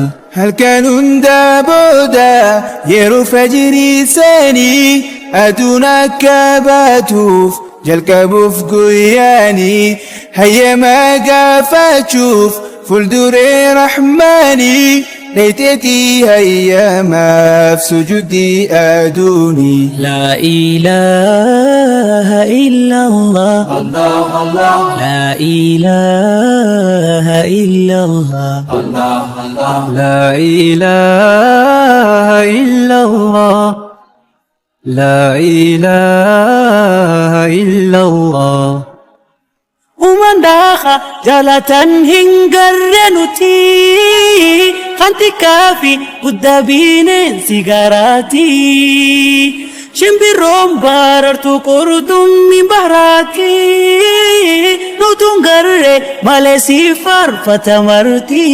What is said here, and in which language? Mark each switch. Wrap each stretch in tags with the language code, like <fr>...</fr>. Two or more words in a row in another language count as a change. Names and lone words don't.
<om>Halkan hunda booda yeroo fajrii sanii aduun akka baatuuf jalqabuuf guyyaanii hayyamaa gaafachuuf fuulduree rahmaanii leeyteetii hayyamaaf sujudii aduunii.</om> <ar>لا إله إلا الله الله الله لا إله إلا الله الله الله لا إله إلا الله لا إله إلا الله.</ar> <om>Umandaka jalatan hingarre nuti Kanti kafi gudda bineensi garaati Shimbirroon barartu qurdummi bahraati Nutuun garre malee si farfata marti</om>